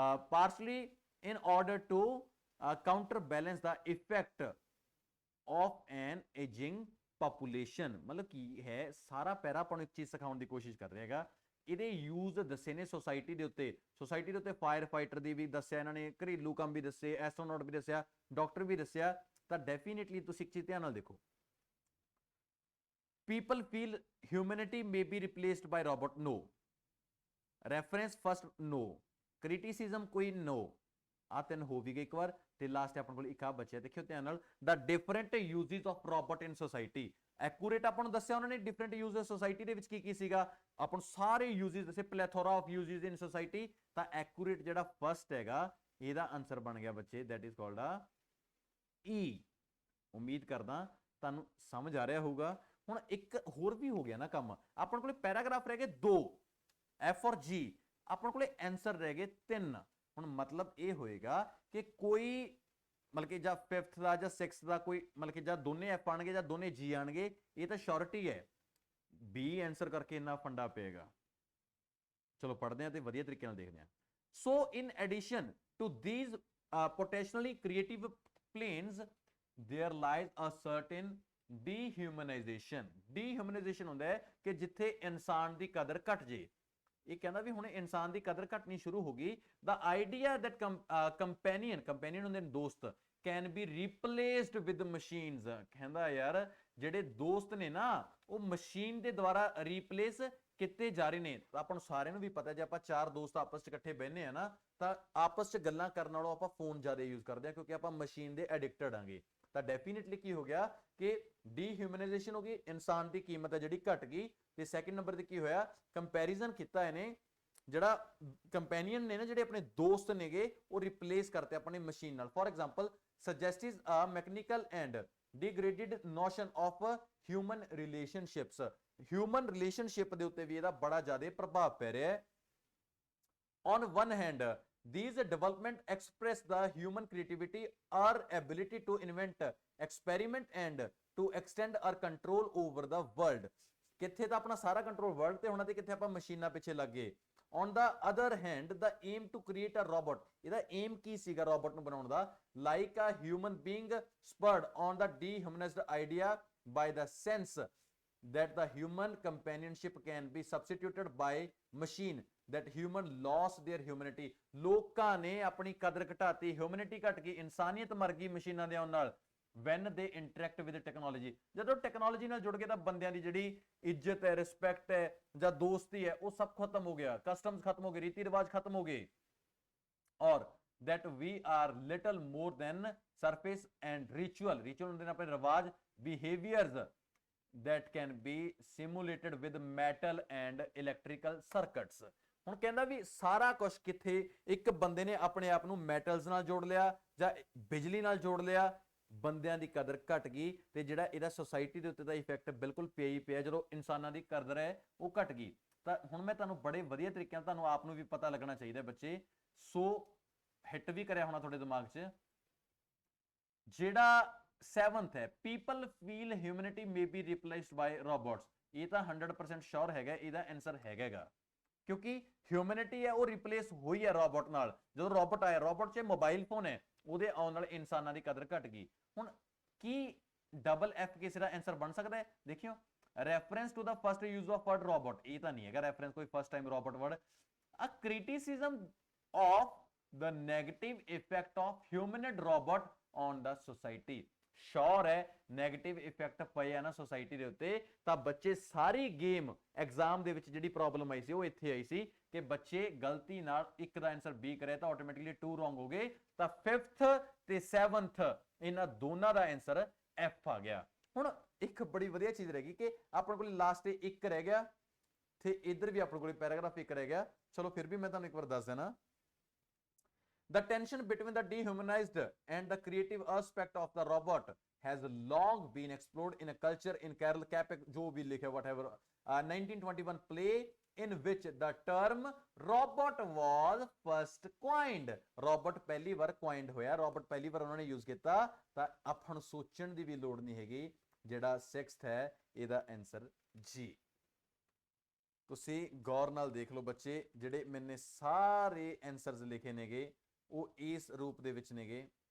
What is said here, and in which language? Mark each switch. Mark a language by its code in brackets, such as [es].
[en] Partially in order to counterbalance the effect of an ageing population. [pa] ਮਤਲਬ ਕੀ ਹੈ, ਸਾਰਾ ਪੈਰਾ ਆਪਾਂ ਨੂੰ ਇੱਕ ਚੀਜ਼ ਸਿਖਾਉਣ ਦੀ ਕੋਸ਼ਿਸ਼ ਕਰ ਰਿਹਾ ਹੈਗਾ। ਇਹਦੇ ਯੂਜ਼ ਦੱਸੇ ਨੇ ਸੋਸਾਇਟੀ ਦੇ ਉੱਤੇ ਫਾਇਰ ਫਾਈਟਰ ਦੀ ਵੀ ਦੱਸਿਆ ਇਹਨਾਂ ਨੇ, ਘਰੇਲੂ ਕੰਮ ਵੀ ਦੱਸੇ, ਐਸਟਰੋਨੌਟ ਵੀ ਦੱਸਿਆ, ਡਾਕਟਰ ਵੀ ਦੱਸਿਆ। ਤਾਂ ਡੈਫੀਨੇਟਲੀ ਤੁਸੀਂ ਇੱਕ ਚੀਜ਼ ਧਿਆਨ ਨਾਲ ਦੇਖੋ, [en] people feel humanity may be replaced by robot, [pa] no। Reference first [hi] no, criticism कोई नो, [pa] ਆ ਤਿੰਨ ਹੋ ਵੀ ਗਏ ਇੱਕ ਵਾਰ। ਤੇ ਲਾਸਟ ਆਪਣੇ ਕੋਲ ਇੱਕ ਆ ਬਚਿਆ, ਦੇਖਿਓ ਧਿਆਨ ਨਾਲ, [en] The different uses of robot in society. [pa] Accurate ਆਪਾਂ ਨੂੰ ਦੱਸਿਆ ਉਹਨਾਂ ਨੇ ਡਿਫਰੈਂਟ ਯੂਜ਼ਸ ਸੋਸਾਇਟੀ ਦੇ ਵਿੱਚ ਕੀ ਕੀ ਸੀਗਾ, ਆਪਾਂ ਨੂੰ ਸਾਰੇ ਯੂਜ਼ਸ ਦੱਸੇ, [en] Plethora of uses in society. [pa] ਤਾਂ ਐਕੂਰੇਟ ਜਿਹੜਾ ਫਸਟ ਹੈਗਾ ਇਹਦਾ ਆਨਸਰ ਬਣ ਗਿਆ ਬੱਚੇ, [en] That is called AI. [pa] ਉਮੀਦ ਕਰਦਾ ਤੁਹਾਨੂੰ ਸਮਝ ਆ ਰਿਹਾ ਹੋਊਗਾ। ਹੁਣ ਇੱਕ ਹੋਰ ਵੀ ਹੋ ਗਿਆ ਨਾ ਕੰਮ, ਆਪਣੇ ਕੋਲੇ ਪੈਰਾਗ੍ਰਾਫ ਰਹਿ ਗਏ 2, ਐਫ ਔਰ ਜੀ, ਆਪਣੇ ਕੋਲੇ ਆਨਸਰ ਰਹਿ ਗਏ 3। ਹੁਣ ਮਤਲਬ ਇਹ ਹੋਏਗਾ ਕਿ ਕੋਈ ਮਤਲਬ ਕਿ ਜਾਂ 5th ਦਾ ਜਾਂ 6th ਦਾ ਕੋਈ ਮਤਲਬ ਕਿ ਜਾਂ ਦੋਨੇ ਐਫ ਆਣਗੇ ਜਾਂ ਦੋਨੇ ਜੀ ਆਣਗੇ, ਇਹ ਤਾਂ ਸ਼ੋਰਟੀ ਹੈ। ਬੀ ਆਨਸਰ ਕਰਕੇ ਇੰਨਾ ਫੰਡਾ ਪਏਗਾ। ਚਲੋ ਪੜ੍ਹਦੇ ਹਾਂ ਤੇ ਵਧੀਆ ਤਰੀਕੇ ਨਾਲ ਦੇਖਦੇ ਹਾਂ। [en] So in addition to these potentially creative planes, there lies a certain dehumanization। [pa] dehumanization ਹੁੰਦਾ ਹੈ ਕਿ ਜਿੱਥੇ ਇਨਸਾਨ ਦੀ ਕਦਰ ਘਟ ਜੇ। ਇਹ ਕਹਿੰਦਾ ਵੀ ਹੁਣ ਇਨਸਾਨ ਦੀ ਕਦਰ ਘਟਣੀ ਸ਼ੁਰੂ ਹੋ ਗਈ। [en] the idea that companion [pa] ਹੁੰਦੇ ਨੇ ਦੋਸਤ, [en] Can be replaced with machines. [pa] ਕਹਿੰਦਾ ਯਾਰ ਜਿਹੜੇ ਦੋਸਤ ਨੇ ਨਾ ਉਹ ਮਸ਼ੀਨ ਦੇ ਦੁਆਰਾ ਰੀਪਲੇਸ ਕਿਤੇ ਜਾ ਰਹੇ ਨੇ। ਤਾਂ ਆਪਾਂ ਨੂੰ ਸਾਰਿਆਂ ਨੂੰ ਵੀ ਪਤਾ, ਜੇ ਆਪਾਂ 4 ਦੋਸਤ ਆਪਸ 'ਚ ਇਕੱਠੇ ਬਹਿੰਦੇ ਆ ਨਾ ਤਾਂ ਆਪਸ 'ਚ ਗੱਲਾਂ ਕਰਨ ਨਾਲੋਂ ਆਪਾਂ ਫੋਨ ਜ਼ਿਆਦਾ ਯੂਜ਼ ਕਰਦੇ ਆ, ਕਿਉਂਕਿ ਆਪਾਂ ਮਸ਼ੀਨ ਦੇ ਐਡਿਕਟਡ ਆਂਗੇ। ਤਾਂ ਡੈਫੀਨਿਟਲੀ ਕੀ ਹੋ ਗਿਆ ਕਿ ਡੀਹਿਊਮਨਾਈਜੇਸ਼ਨ ਹੋ ਗਈ, ਇਨਸਾਨ ਦੀ ਕੀਮਤ ਹੈ ਜਿਹੜੀ ਘਟ ਗਈ। ਤੇ ਸੈਕਿੰਡ ਨੰਬਰ ਤੇ ਕੀ ਹੋਇਆ, ਕੰਪੈਰੀਜ਼ਨ ਕੀਤਾ ਇਹਨੇ, ਜਿਹੜਾ ਕੰਪੈਨੀਅਨ ਨੇ ਨਾ ਜਿਹੜੇ ਆਪਣੇ ਦੋਸਤ ਨੇਗੇ ਉਹ ਰਿਪਲੇਸ ਕਰਤੇ ਆਪਣੇ ਮਸ਼ੀਨ ਨਾਲ। [en] For example suggestive a mechanical and degraded notion of human relationships. [pa] Human relationship ਦੇ ਉੱਤੇ ਵੀ ਇਹਦਾ ਬੜਾ ਜ਼ਿਆਦਾ ਪ੍ਰਭਾਵ ਪੈ ਰਿਹਾ ਹੈ। [en] On one hand, these development express the human creativity, our ability to invent, experiment and to extend our control over the world। [pa] ਕਿੱਥੇ ਤਾਂ ਆਪਣਾ ਸਾਰਾ ਕੰਟਰੋਲ ਵਰਲਡ ਤੇ ਹੋਣਾ ਤੇ ਕਿੱਥੇ ਆਪਾਂ ਮਸ਼ੀਨਾਂ ਪਿੱਛੇ ਲੱਗ ਗਏ। [en] On the other hand, the aim to create a robot, [pa] ਇਹਦਾ aim ਕੀ ਸੀਗਾ ਰੋਬੋਟ ਨੂੰ ਬਣਾਉਣ ਦਾ, [en] like a human being spurred on the dehumanized idea by the sense that the human companionship can be substituted by machine, that human lost their humanity। [pa] ਲੋਕਾਂ ਨੇ ਆਪਣੀ ਕਦਰ ਘਟਾਤੀ, humanity ਘਟ ਗਈ, ਇਨਸਾਨੀਅਤ ਮਰ ਗਈ ਮਸ਼ੀਨਾਂ ਦੇ ਆਉਣ ਨਾਲ। [en] when they interact with technology, [pa] ਜਦੋਂ ਟੈਕਨੋਲੋਜੀ ਨਾਲ ਜੁੜ ਕੇ ਤਾਂ ਬੰਦਿਆਂ ਦੀ ਜਿਹੜੀ ਇੱਜ਼ਤ ਹੈ, ਰਿਸਪੈਕਟ ਹੈ ਜਾਂ ਦੋਸਤੀ ਹੈ ਉਹ ਸਭ ਖਤਮ ਹੋ ਗਿਆ, ਕਸਟਮਸ ਖਤਮ ਹੋ ਗਏ, ਰੀਤੀ ਰਿਵਾਜ ਖਤਮ ਹੋ ਗਏ। [en] ਔਰ that we are little more than surface and ritual [pa] ਹੁੰਦੇ ਨੇ ਆਪਣੇ ਰਿਵਾਜ, [en] behaviors that can be simulated with metal and electrical circuits। [pa] ਹੁਣ ਕਹਿੰਦਾ ਵੀ ਸਾਰਾ ਕੁਝ ਕਿੱਥੇ ਇੱਕ ਬੰਦੇ ਨੇ ਆਪਣੇ ਆਪ ਨੂੰ ਮੈਟਲਸ ਨਾਲ ਜੋੜ ਲਿਆ ਜਾਂ ਬਿਜਲੀ ਨਾਲ ਜੋੜ ਲਿਆ, ਬੰਦਿਆਂ ਦੀ ਕਦਰ ਘਟ ਗਈ ਤੇ ਜਿਹੜਾ ਇਹਦਾ ਸੋਸਾਇਟੀ ਦੇ ਉੱਤੇ ਦਾ ਇਫੈਕਟ ਬਿਲਕੁਲ ਪਿਆ ਹੀ ਪਿਆ ਜਦੋਂ ਇਨਸਾਨਾਂ ਦੀ ਕਦਰ ਹੈ ਉਹ ਘਟ ਗਈ। ਤਾਂ ਹੁਣ ਮੈਂ ਤੁਹਾਨੂੰ ਬੜੇ ਵਧੀਆ ਤਰੀਕੇ ਨਾਲ, ਤੁਹਾਨੂੰ ਆਪ ਨੂੰ ਵੀ ਪਤਾ ਲੱਗਣਾ ਚਾਹੀਦਾ ਬੱਚੇ, ਸੋ ਹਿੱਟ ਵੀ ਕਰਿਆ ਹੋਣਾ ਤੁਹਾਡੇ ਦਿਮਾਗ 'ਚ। [en] ਜਿਹੜਾ 7th ਹੈ, people feel humanity may be replaced by robots. [pa] ਇਹ ਤਾਂ 100% ਸ਼ੋਰ ਹੈਗਾ, ਇਹਦਾ ਆਨਸਰ ਹੈਗਾ ਕਿਉਂਕਿ ਹਿਊਮੈਨਿਟੀ ਹੈ ਉਹ ਰਿਪਲੇਸ ਹੋਈ ਹੈ ਰੋਬੋਟ ਨਾਲ। ਜਦੋਂ ਰੋਬੋਟ ਆਇਆ, ਰੋਬੋਟ 'ਚ ਮੋਬਾਈਲ ਫੋਨ ਹੈ, ਉਹਦੇ ਆਉਣ ਨਾਲ ਇਨਸਾਨਾਂ ਦੀ ਕਦਰ ਘਟ ਗਈ। ਹੁਣ ਕੀ ਡਬਲ ਐਫ ਕਿਸੇ ਦਾ ਆਨਸਰ ਬਣ ਸਕਦਾ ਹੈ? [en] ਦੇਖਿਓ, reference to the first use of word robot, [pa] ਇਹ ਤਾਂ ਨਹੀਂ ਹੈਗਾ [en] Reference ਕੋਈ first time robot word. A criticism of the negative effect of humanoid robot on the society। [pa] ਸ਼ੋਰ ਹੈ ਨੈਗੇਟਿਵ ਇਫੈਕਟ ਪਏ ਆ ਨਾ ਸੋਸਾਇਟੀ ਦੇ ਉੱਤੇ। ਤਾਂ ਬੱਚੇ ਸਾਰੀ ਗੇਮ ਐਗਜ਼ਾਮ ਦੇ ਵਿੱਚ ਜਿਹੜੀ ਪ੍ਰੋਬਲਮ ਆਈ ਸੀ ਉਹ ਇੱਥੇ ਆਈ ਸੀ ਕਿ ਬੱਚੇ ਗਲਤੀ ਨਾਲ ਇੱਕ ਦਾ ਆਨਸਰ ਬੀ ਕਰਿਆ ਤਾਂ ਆਟੋਮੈਟਿਕਲੀ 2 ਰੋਂਗ ਹੋ ਗਏ। ਤਾਂ 5th ਤੇ 7th ਇਹਨਾਂ ਦੋਨਾਂ ਦਾ ਆਨਸਰ ਐਫ ਆ ਗਿਆ। ਹੁਣ ਇੱਕ ਬੜੀ ਵਧੀਆ ਚੀਜ਼ ਰਹਿ ਗਈ ਕਿ ਆਪਣੇ ਕੋਲ ਲਾਸਟ ਇੱਕ ਰਹਿ ਗਿਆ ਤੇ ਇੱਧਰ ਵੀ ਆਪਣੇ ਕੋਲ ਪੈਰਾਗ੍ਰਾਫ ਇੱਕ ਰਹਿ ਗਿਆ। ਚਲੋ ਫਿਰ ਵੀ ਮੈਂ ਤੁਹਾਨੂੰ ਇੱਕ ਵਾਰ ਦੱਸ ਦੇਣਾ। [en] The tension between the dehumanized and the creative aspect of the robot has long been explored in a culture in Karl Capek, [hi] जो भी लिखे [en] whatever, 1921 play in which the term robot was first coined। [pa] robot ਪਹਿਲੀ ਵਾਰ coined ਹੋਇਆ, robot ਪਹਿਲੀ ਵਾਰ ਉਹਨਾਂ ਨੇ use ਕੀਤਾ। ਤਾਂ ਆਪਾਂ ਨੂੰ ਸੋਚਣ ਦੀ ਵੀ ਲੋੜ ਨਹੀਂ ਹੈਗੀ, ਜਿਹੜਾ 6th ਹੈ ਇਹਦਾ ਆਨਸਰ ਜੀ। ਤੁਸੀਂ ਗੌਰ ਨਾਲ ਦੇਖ ਲਓ ਬੱਚੇ, ਜਿਹੜੇ ਮੈਨੇ ਸਾਰੇ ਆਨਸਰਸ ਲਿਖੇ ਨੇਗੇ ਉਹ ਇਸ ਰੂਪ ਦੇ ਵਿੱਚ ਨੇਗੇ।